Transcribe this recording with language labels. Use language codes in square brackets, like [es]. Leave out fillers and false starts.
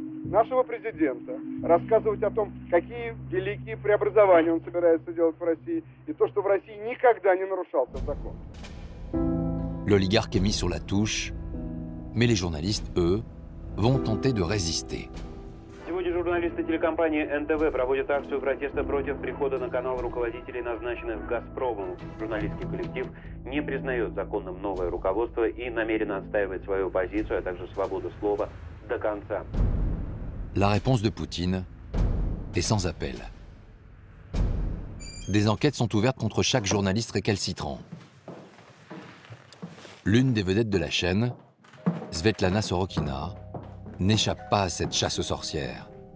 [ru] нашего президента, рассказывать о том, какие великие преобразования он собирается делать в России, и то, что в России никогда не нарушался закон. [fr] L'oligarque est mis sur la touche, mais les journalistes, eux, vont tenter de résister. [ru] Сегодня журналисты телекомпании НТВ проводят акцию протеста против прихода на канал руководителей, назначенных «Газпромом». Журналистский коллектив не признает законным новое руководство и намеренно отстаивает свою позицию, а также свободу слова до конца. [fr] La réponse de Poutine est sans appel. Des enquêtes sont ouvertes contre chaque journaliste récalcitrant. L'une des vedettes de la chaîne, Svetlana Sorokina, n'échappe pas à cette chasse aux sorcières.